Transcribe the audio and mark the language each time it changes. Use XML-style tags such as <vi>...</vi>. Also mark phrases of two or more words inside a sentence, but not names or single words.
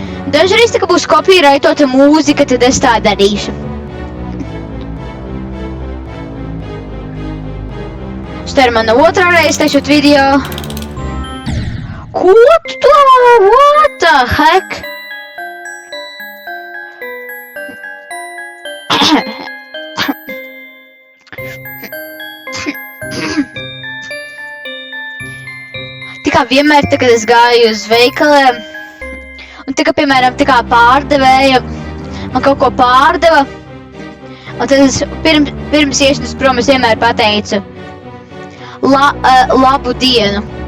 <lv>Dažreiz, kad būs kopīraitota mūzika, tad es tā darīšu. Šitā ir mana otrā reize taisot video. Ko tu to?</lv> <en>What the heck?</en> <lv>Tikā vienmēr, kad es gāju uz veikaliem, un tikā, piemēram, pārdevēja, man kaut ko pārdeva, un tad es pirms iešanas prom es vienmēr pateicu labu dienu.</lv>